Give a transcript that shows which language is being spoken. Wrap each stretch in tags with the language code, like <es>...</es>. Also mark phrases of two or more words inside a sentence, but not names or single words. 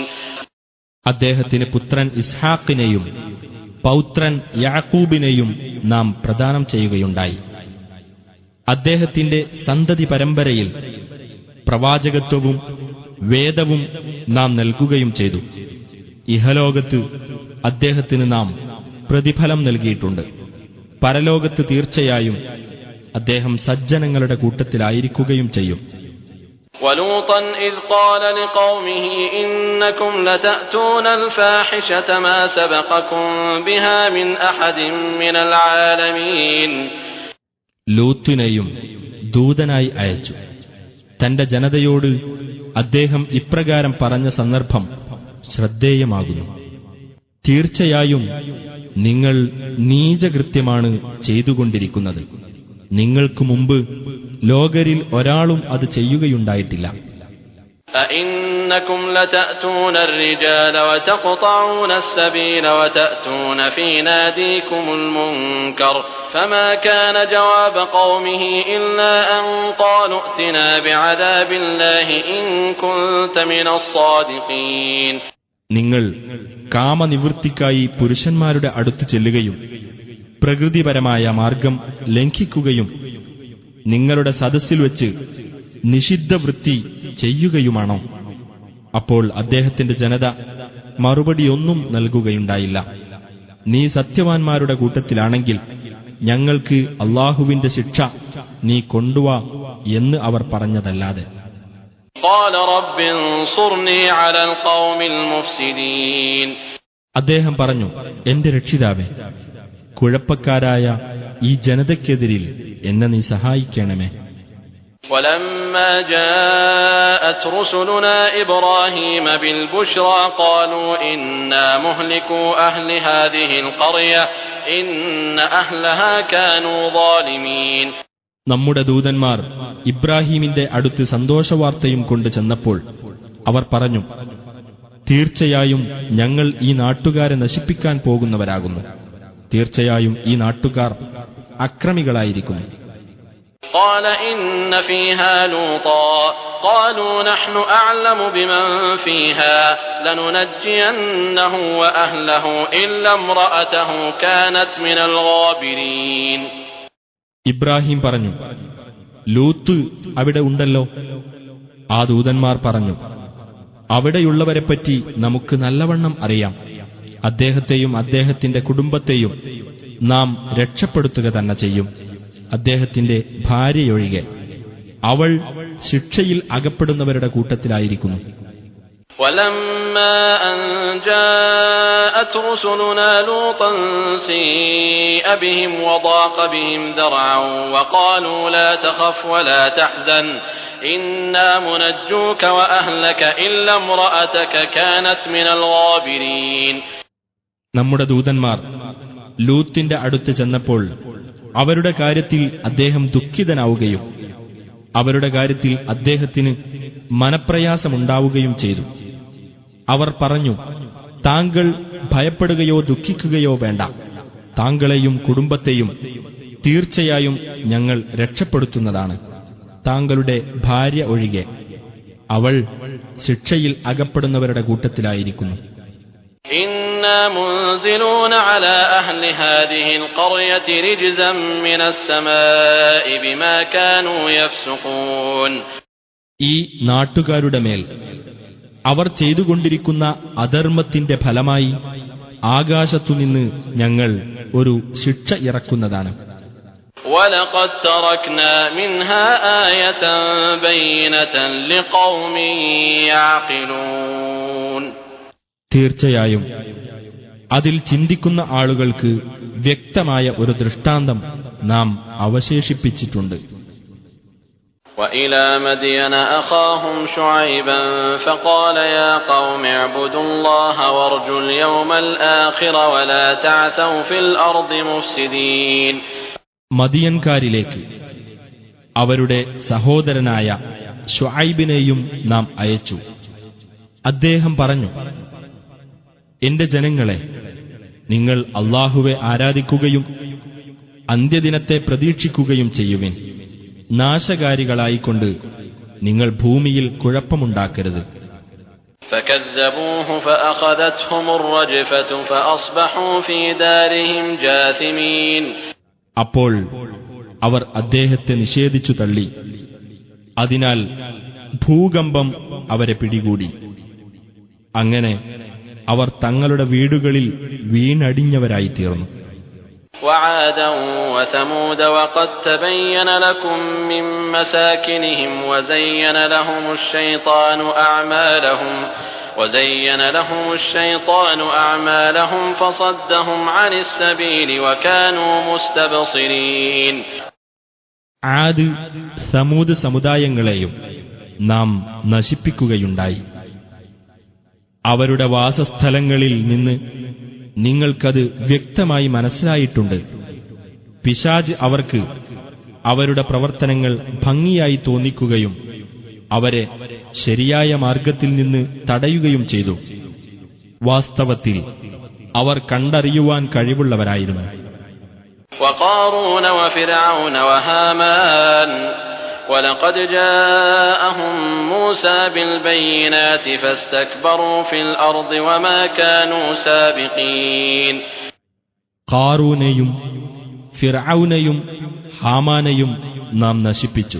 <ml>അദ്ദേഹത്തിന് പുത്രൻ ഇസ്ഹാഖിനെയും പൗത്രൻ യാക്കൂബിനെയും നാം പ്രദാനം ചെയ്യുകയുണ്ടായി. അദ്ദേഹത്തിന്റെ സന്തതി പരമ്പരയിൽ പ്രവാചകത്വവും വേദവും നാം നൽകുകയും ചെയ്തു. ഇഹലോകത്ത് അദ്ദേഹത്തിന് നാം പ്രതിഫലം നൽകിയിട്ടുണ്ട്. പരലോകത്ത് തീർച്ചയായും അദ്ദേഹം സജ്ജനങ്ങളുടെ കൂട്ടത്തിലായിരിക്കുകയും ചെയ്യും.</ml> <ar>ولوطا إذ قال لقومه إنكم لتأتون الفاحشة ما سبقكم بها من أحد من العالمين.</ar> <ml>ലൂത്തിനെയും ദൂതനായി അയച്ചു. തന്റെ ജനതയോട് അദ്ദേഹം ഇപ്രകാരം പറഞ്ഞ സന്ദർഭം ശ്രദ്ധേയമാകുന്നു. തീർച്ചയായും നിങ്ങൾ നീചകൃത്യമാണ് ചെയ്തുകൊണ്ടിരിക്കുന്നത്. നിങ്ങൾക്ക് മുമ്പ് ലോകരിൽ ഒരാളും അത് ചെയ്യുകയുണ്ടായിട്ടില്ല.</ml> <ar>أئنكم لتأتون الرجال وتقطعون السبيل وتأتون في ناديكم المنكر فما كان جواب قومه إلا أن قالوا ائتنا بعذاب الله إن كنت من الصادقين.</ar> <ml>നിങ്ങൾ കാമനിവൃത്തിക്കായി പുരുഷന്മാരുടെ അടുത്ത് ചെല്ലുകയും പ്രകൃതിപരമായ മാർഗം ലംഘിക്കുകയും നിങ്ങളുടെ സദസ്സിൽ വെച്ച് നിഷിദ്ധവൃത്തി ചെയ്യുകയുമാണോ? അപ്പോൾ അദ്ദേഹത്തിന്റെ ജനത മറുപടിയൊന്നും നൽകുകയുണ്ടായില്ല. നീ സത്യവാൻമാരുടെ കൂട്ടത്തിലാണെങ്കിൽ ഞങ്ങൾക്ക് അല്ലാഹുവിന്റെ ശിക്ഷ നീ കൊണ്ടുവാ എന്ന് അവർ പറഞ്ഞതല്ലാതെ.</ml> <ar>قال رب انصرني على القوم المفسدين.</ar> <ml>അദ്ദേഹം പറഞ്ഞു, എന്റെ രക്ഷിതാവേ, കുഴപ്പക്കാരായ ഈ ജനതയ്ക്കെതിരിൽ എന്നെ നീ സഹായിക്കണമേ.</ml> <ar>ولما جاءت رسلنا إبراهيم بالبشرى قالوا إنا مهلكو أهل هذه القرية إن أهلها كانوا ظالمين.</ar> <ml>നമ്മുടെ ദൂതന്മാർ ഇബ്രാഹീമിന്റെ അടുത്ത് സന്തോഷവാർത്തയും കൊണ്ട് ചെന്നപ്പോൾ അവർ പറഞ്ഞു, തീർച്ചയായും ഞങ്ങൾ ഈ നാട്ടുകാരെ നശിപ്പിക്കാൻ പോകുന്നവരാകുന്നു. തീർച്ചയായും ഈ നാട്ടുകാർ അക്രമികളായിരിക്കുന്നു.</ml> <ar>قال إن فيها لوطا قالوا نحن أعلم بمن فيها لننجينه وأهله إلا امرأته كانت من الغابرين.</ar> <ml>ഇബ്രാഹിം പറഞ്ഞു, ലൂത്ത് അവിടെ ഉണ്ടല്ലോ. ആ ദൂതന്മാർ പറഞ്ഞു, അവിടെയുള്ളവരെപ്പറ്റി നമുക്ക് നല്ലവണ്ണം അറിയാം. അദ്ദേഹത്തെയും അദ്ദേഹത്തിന്റെ കുടുംബത്തെയും നാം രക്ഷപ്പെടുത്തുക തന്നെ ചെയ്യും, അദ്ദേഹത്തിന്റെ ഭാര്യയൊഴികെ. അവൾ ശിക്ഷയിൽ അകപ്പെടുന്നവരുടെ കൂട്ടത്തിലായിരിക്കുന്നു.</ml> <ar>ولما أن جاءت رسلنا لوطا سيء بهم وضاق بهم ذرعا وقالوا لا تخف ولا تحزن إنا منجوك وأهلك إلا امرأتك كانت من الغابرين.</ar> <ml>നമ്മുടെ ദൂതന്മാർ ലൂത്തിന്റെ അടുത്ത് ചെന്നപ്പോൾ അവരുടെ കാര്യത്തിൽ അദ്ദേഹം ദുഃഖിതനാവുകയും അവരുടെ കാര്യത്തിൽ അദ്ദേഹത്തിന് മനപ്രയാസമുണ്ടാവുകയും ചെയ്തു. അവർ പറഞ്ഞു, താങ്കൾ ഭയപ്പെടുകയോ ദുഃഖിക്കുകയോ വേണ്ട. താങ്കളെയും കുടുംബത്തെയും തീർച്ചയായും ഞങ്ങൾ രക്ഷപ്പെടുത്തുന്നതാണ്, താങ്കളുടെ ഭാര്യ ഒഴികെ. അവൾ ശിക്ഷയിൽ അകപ്പെടുന്നവരുടെ കൂട്ടത്തിലായിരിക്കുന്നു.</ml> <ar>إنا منزلون على أهل هذه القرية رجزا من السماء بما كانوا يفسقون.</ar> <ml>ഈ നാട്ടുകാരുടെ മേൽ അവർ ചെയ്തുകൊണ്ടിരിക്കുന്ന അധർമ്മത്തിന്റെ ഫലമായി ആകാശത്തുനിന്ന് ഞങ്ങൾ ഒരു ശിക്ഷ ഇറക്കുന്നതാണ്.</ml> <ar>وَلَقَدْ تَرَكْنَا مِنْهَا آيَةً بَيِّنَةً لِقَوْمٍ يَعْقِلُونَ.</ar> <ml>തീർച്ചയായും അതിൽ ചിന്തിക്കുന്ന ആളുകൾക്ക് വ്യക്തമായ ഒരു ദൃഷ്ടാന്തം നാം അവശേഷിപ്പിച്ചിട്ടുണ്ട്.</ml> <ar>وَإِلَى مَدْيَنَ أَخَاهُمْ شُعَيْبًا فَقَالَ يَا قَوْمِ اعْبُدُوا اللَّهَ وَارْجُوا الْيَوْمَ الْآخِرَ وَلَا تَعْثَوْا فِي الْأَرْضِ مُفْسِدِينَ.</ar> <ml>മദിയൻകാരിലേക്ക് അവരുടെ സഹോദരനായ ശുഐബിനെയും നാം അയച്ചു. അദ്ദേഹം പറഞ്ഞു, എന്റെ ജനങ്ങളെ, നിങ്ങൾ അല്ലാഹുവെ ആരാധിക്കുകയും അന്ത്യദിനത്തെ പ്രതീക്ഷിക്കുകയും ചെയ്യുവിൻ. നാശകാരികളായിക്കൊണ്ട് നിങ്ങൾ ഭൂമിയിൽ കുഴപ്പമുണ്ടാക്കരുത്.</ml> <ar>فَكَذَّبُوهُ فَأَخَذَتْهُمُ الرَّجْفَةُ فَأَصْبَحُوا فِي دَارِهِمْ جَاثِمِينَ.</ar> <ml>അപ്പോൾ അവർ അദ്ദേഹത്തെ നിഷേധിച്ചു തള്ളി. അതിനാൽ ഭൂകമ്പം അവരെ പിടികൂടി. അങ്ങനെ അവർ തങ്ങളുടെ വീടുകളിൽ വീണടിഞ്ഞവരായിത്തീർന്നു.</ml> <ar>وعادا وثمود وقد تبين لكم من مساكنهم وزين لهم الشيطان أعمالهم فصدهم عن السبيل وكانوا مستبصرين.</ar> <ml>ആദ് സമൂദ് സമുദായങ്ങളെയും നാം നശിപ്പിക്കുകയുണ്ടായി. അവരുടെ വാസസ്ഥലങ്ങളിൽ നിന്ന് നിങ്ങൾക്കത് വ്യക്തമായി മനസ്സിലായിട്ടുണ്ട്. പിശാച് അവർക്ക് അവരുടെ പ്രവർത്തനങ്ങൾ ഭംഗിയായി തോന്നിക്കുകയും അവരെ ശരിയായ മാർഗത്തിൽ നിന്ന് തടയുകയും ചെയ്തു. വാസ്തവത്തിൽ അവർ കണ്ടറിയുവാൻ കഴിവുള്ളവരായിരുന്നു.</ml> <ar>وقارون وفرعون وهامان ولقد جاءهم موسى بالبينات فاستكبروا في الأرض وما كانوا سابقين.</ar> <ml>ഖാറൂനെയും ഫിർഔനെയും ഹാമാനെയും നാം നശിപ്പിച്ചു.</ml>